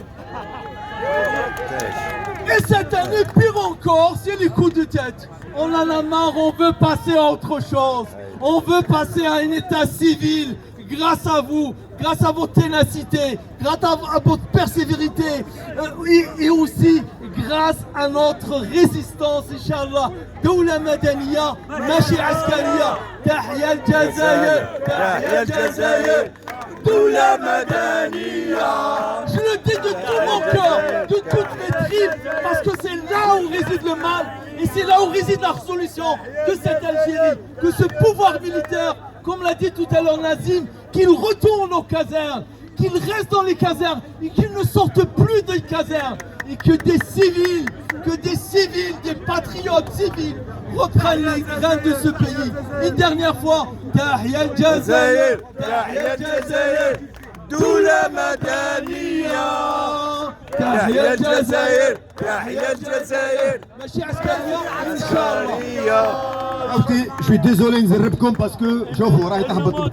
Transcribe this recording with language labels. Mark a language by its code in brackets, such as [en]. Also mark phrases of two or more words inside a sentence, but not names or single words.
[fr] Et cette année, pire encore, c'est les coups de tête. On en a marre, on veut passer à autre chose. On veut passer à un état civil. Grâce à vous, grâce à votre ténacité, grâce à votre persévérité et aussi grâce à notre résistance, [ar] إن شاء الله. دولة مدنية، ماشي عسكرية، تحيا الجزائر، تحيا الجزائر، دولة مدنية. [fr] Je le dis de tout mon cœur, de toutes mes tripes, parce que c'est là où réside le mal et c'est là où réside la solution de cette Algérie, que ce pouvoir militaire, comme l'a dit tout à l'heure Nazim, qu'ils retournent aux casernes, qu'ils restent dans les casernes et qu'ils ne sortent plus des casernes et que des civils, des patriotes civils reprennent les rênes de ce pays. Une dernière fois, [ar] تحيا الجزائر، تحيا الجزائر، دولة مدنية، تحيا الجزائر، تحيا الجزائر، ماشي عسكرية, إن شاء الله. [fr] Je suis désolé نزربكم parce que [ar] شوفوا راهي تهبط